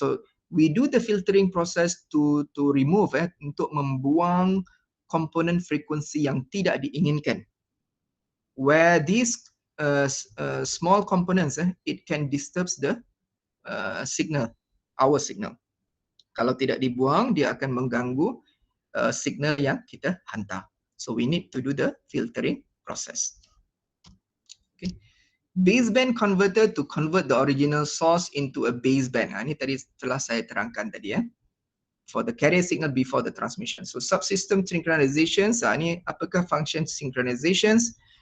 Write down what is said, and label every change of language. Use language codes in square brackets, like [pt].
[en] So we do the filtering process to remove, [ms] untuk membuang komponen frekuensi yang tidak diinginkan. [en] Where these small components, it can disturb the signal, our signal. [ms] Kalau tidak dibuang, dia akan mengganggu signal yang kita hantar. [en] So we need to do the filtering process. Okay. Baseband converter to convert the original source into a baseband. [ms] Ini tadi telah saya terangkan tadi [en] for the carrier signal before the transmission. [ms] So subsystem synchronizations, ini apakah function synchronizations?